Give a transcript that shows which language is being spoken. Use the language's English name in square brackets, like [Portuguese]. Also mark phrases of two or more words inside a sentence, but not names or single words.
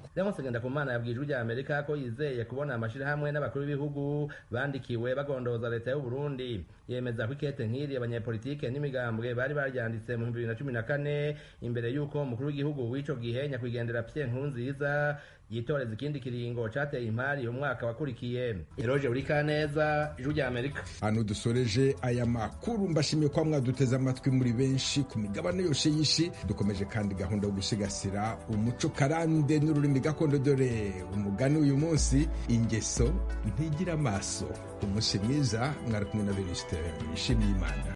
[Rundi] Leonce Ngendakumana yabwiye Ijwi rya Amerika ko yizeye kubona amashirahamwe n'abakuru b'ibihugu bandikiwe bagondoza leta y'u Burundi. Yemeza ko ikete nk'iri abanyepolitike n'imigambwe bari baryanditse mu 2014 imbere y'uko umukuru w'igihugu w'ico gihe nyakwigendera Pierre Nkurunziza yitoreza ikindi kiringo cateye impari umwaka wakurikiye. Eroje Urikaneza, Ijwi rya Amerika. Hano dusoreje aya makuru, mbashimiye kwa mwaduteze amatwi muri benshi ku migabane yose y'isi. Dukomeje kandi gahunda yo gusigasira umuco karande n'ururimi gakondo, dore umugani uyu munsi, ingeso ntigira amaso. Umunsi mwiza, mwari kumwe na Venuste Nshimiyimana.